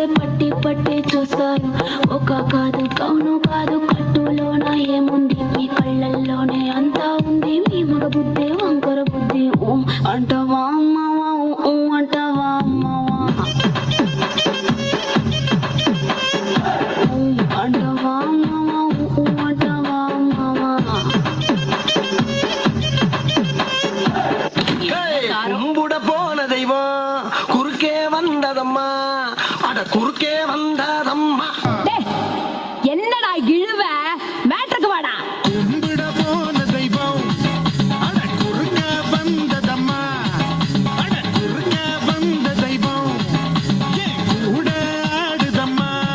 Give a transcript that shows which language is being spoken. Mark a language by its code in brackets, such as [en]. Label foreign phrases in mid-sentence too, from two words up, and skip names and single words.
[te] పట్టి పట్టి చూస్తారు ఒక కాదు కౌను కాదు కట్టులోన ఏముంది మీ కళ్ళల్లోనే అంతా ఉంది మీ మగ బుద్ధి వంకర బుద్ధి అంటవా అమ్మవా అంటవా అమ్మవా అంటవా అమ్మవా అంటవా అమ్మవా [ta] கும்பிட போன தெய்வம் குறுக்கே வந்ததம்மா, அட குறுக்கே வந்ததம்மா. என்னடா இழுவ மேட்ருக்கு வாடா. கும்பிட போன தெய்வம் அட குறுக்க வந்ததம்மா, அட குறுக்க வந்த தெய்வம் கூட ஆடுதம்மா.